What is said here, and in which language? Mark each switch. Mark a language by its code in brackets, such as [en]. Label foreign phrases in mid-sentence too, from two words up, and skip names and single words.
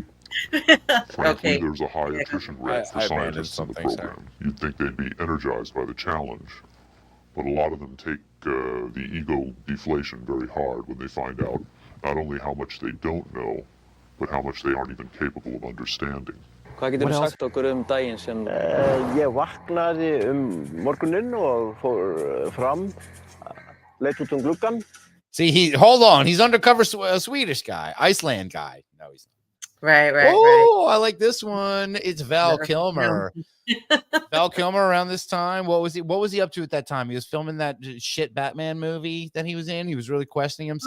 [en] Frankly, there's a high attrition rate for scientists in the program. You'd think they'd be energized by the challenge. But a lot of them take the ego deflation very hard when they find out not only how much they don't know, but how much they aren't even capable of understanding. [is] Hvað getur þú sagt okkur daginn sem... Ég vaknaði morguninn og fór fram, leit út gluggann. [en] See, hold on. He's undercover Swedish guy, Iceland guy. No, he's not. Right. Oh, I like this one. It's Val Kilmer. Val Kilmer around this time. What was he up to at that time? He was filming that shit Batman movie that he was in. He was really questioning himself.